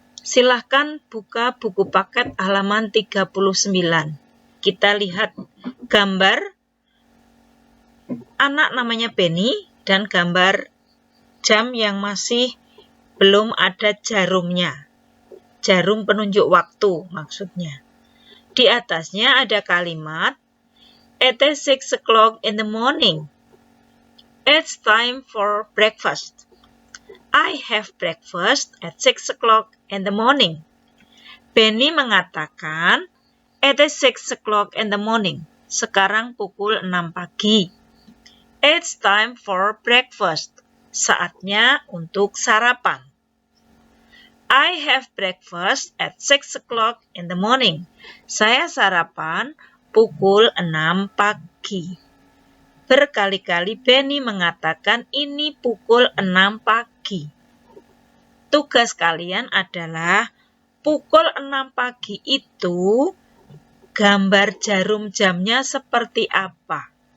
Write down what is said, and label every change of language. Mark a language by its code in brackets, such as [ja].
[id] Silahkan buka buku paket halaman 39. Kita lihat gambar anak namanya Benny dan gambar jam yang masih belum ada jarumnya. Jarum penunjuk waktu maksudnya. Di atasnya ada kalimat, [en] "It is 6 o'clock in the morning. It's time for breakfast. I have breakfast at 6 o'clock in the morning." Benny mengatakan, "It is 6 o'clock in the morning." [id] Sekarang pukul 6 pagi. [en] It's time for breakfast. [id] Saatnya untuk sarapan. [en] I have breakfast at 6 o'clock in the morning. [id] Saya sarapan pukul 6 pagi. Berkali-kali Benny mengatakan ini pukul 6 pagi. Tugas kalian adalah pukul 6 pagi itu gambar jarum jamnya seperti apa.